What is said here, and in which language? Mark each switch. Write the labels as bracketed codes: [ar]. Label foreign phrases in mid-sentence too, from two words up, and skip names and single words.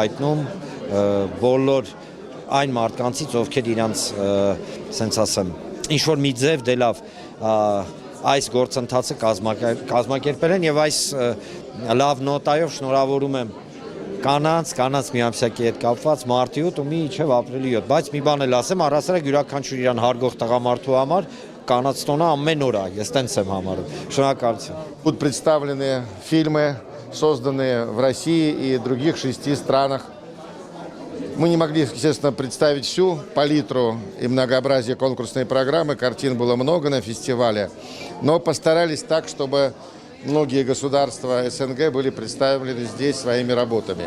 [hy] հայտնում բոլոր այն մարդկանցից, ովքեր իրանց, սենց ասեմ, ինչ-որ մի ձև դե լավ այս գործընթացը կազմակերպել են եւ այս լավ նոտայով շնորհավորում եմ կանանց միամսյակի հետ կապված մարտի 8 ու մինչև ապրիլի 7, բայց մի բան էլ ասեմ, առասարակ յուրաքանչյուր իրան հարգող տղամարդու համար կանանց տոնը ամեն օր է, ես տենց եմ համարում։ Շնորհակալություն։ [ru] Будут представлены фильмы, созданные в России и других 6 странах. Мы не могли, естественно, представить всю палитру и многообразие конкурсной программы, картин было много на фестивале, но постарались так, чтобы многие государства СНГ были представлены здесь своими работами.